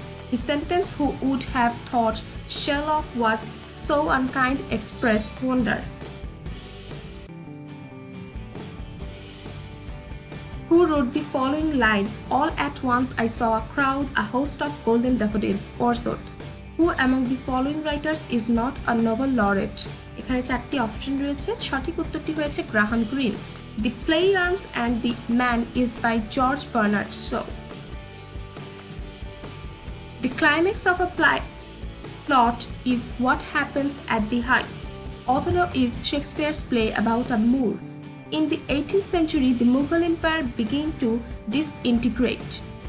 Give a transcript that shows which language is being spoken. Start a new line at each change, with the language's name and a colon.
English: The sentence "Who would have thought Sherlock was so unkind" expressed wonder. Who wrote the following lines? All at once I saw a crowd, a host of golden daffodils. Wordsworth. Who among the following writers is not a Nobel laureate?
Bangla: এখানে চারটি option রয়েছে, সঠিক উত্তরটি হয়েছে Graham green.
English: The Play Arms and the Man is by George Bernard Shaw. The climax of a plot is what happens at the height. Othello is Shakespeare's play about a Moor. In the 18th century, the Mughal Empire began to disintegrate.